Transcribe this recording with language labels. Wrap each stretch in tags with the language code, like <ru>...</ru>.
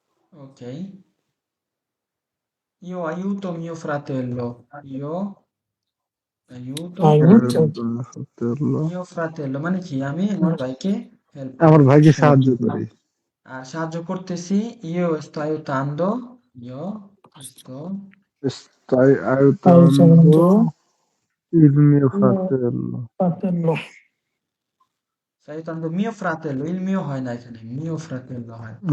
<it>ok io aiuto mio fratello io aiuto Aiuto. mio fratello mio fratello</it> <bn>মানে কি আমি আমার ভাইকে হেল্প আমার করি ভাইকে সাহায্য সাহায্য করি আর সাহায্য করতেছি</bn> <it>io sto aiutando io sto stai aiutando il mio fratello Fratello. sto aiutando mio fratello il mio</it> <bn>হয় না এখানে</bn> <it>mio fratello</it> <bn>হয়</bn>